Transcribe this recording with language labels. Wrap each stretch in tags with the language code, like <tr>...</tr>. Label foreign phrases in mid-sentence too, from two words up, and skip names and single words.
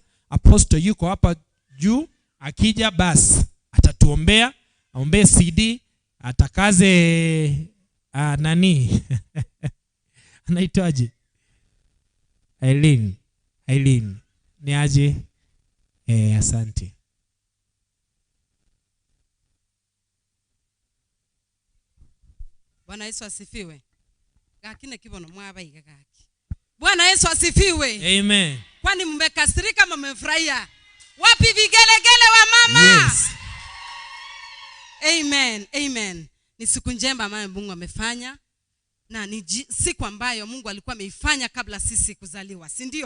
<sw>Apostle yuko hapa juu, akija basi atatuombea, aombee CD, atakaze nani? Anaitwaje? Aileen. Ni aje? Asante. Bwana Yesu asifiwe.</sw> <guz>Gakine kibono mwabayiga gaki.</guz> <sw>Bwana Yesu asifiwe. Amen. Kwani mmekasirika ama mmefurahia? Wapi vigelegele wa mama? Yes. Amen. Ni siku njema ambayo Mungu amefanya na ni siku ambayo Mungu alikuwa ameifanya kabla sisi kuzaliwa, si ndio?</sw>